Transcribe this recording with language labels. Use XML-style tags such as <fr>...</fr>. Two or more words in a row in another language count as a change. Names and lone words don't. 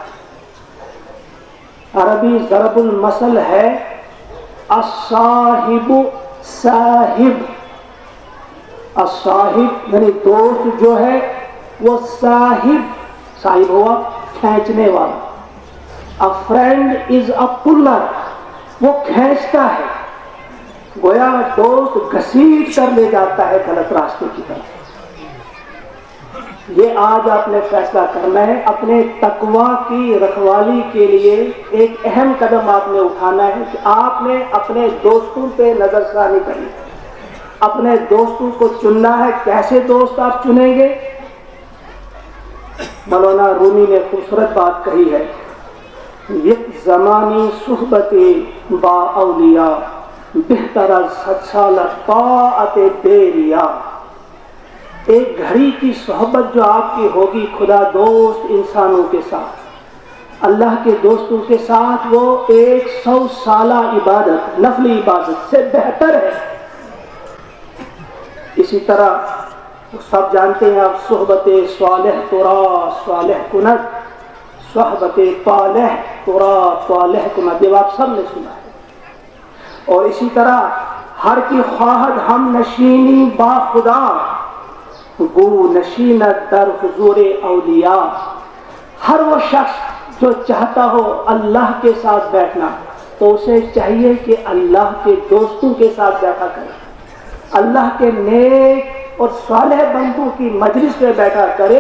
<ur>عربی ضرب المثل ہے</ur> <ar>الصاحب صاحب.</ar> <ur>الصاحب یعنی دوست جو ہے وہ صاحب ہوا کھینچنے والا.</ur> <en>A friend is a puller،</en> <ur>وہ کھینچتا ہے. گویا دوست گھسیٹ کر لے جاتا ہے غلط راستے کی طرف. یہ آج آپ نے فیصلہ کرنا ہے. اپنے تقوی کی رکھوالی کے لیے ایک اہم قدم آپ نے اٹھانا ہے کہ آپ نے اپنے دوستوں پہ نظر ثانی کرنی ہے، اپنے دوستوں کو چننا ہے. کیسے دوست آپ چنیں گے؟ مولانا رومی نے خوبصورت بات کہی ہے،</ur> <fa>یک زمانی صحبت با اولیاء بہتر از 100 سال طاعت بیریا.</fa> <ur>ایک گھڑی کی صحبت جو آپ کی ہوگی خدا دوست انسانوں کے ساتھ، اللہ کے دوستوں کے ساتھ، وہ 100 سالہ عبادت، نفلی عبادت سے بہتر ہے. اسی طرح سب جانتے ہیں آپ،</ur> <fa>صحبت صالح ترا صالح کند، صحبت طالح ترا طالح کند،</fa> <ur>یہ آپ سب نے سنا ہے. اور اسی طرح</ur> <fa>ہر کی خواہد ہم نشینی با خدا، گو نشینت در حضور اولیاء.</fa> <ur>ہر وہ شخص جو چاہتا ہو اللہ کے ساتھ بیٹھنا تو اسے چاہیے کہ اللہ کے دوستوں کے ساتھ بیٹھا کرے، اللہ کے نیک اور صالح بندوں کی مجلس میں بیٹھا کرے.</ur>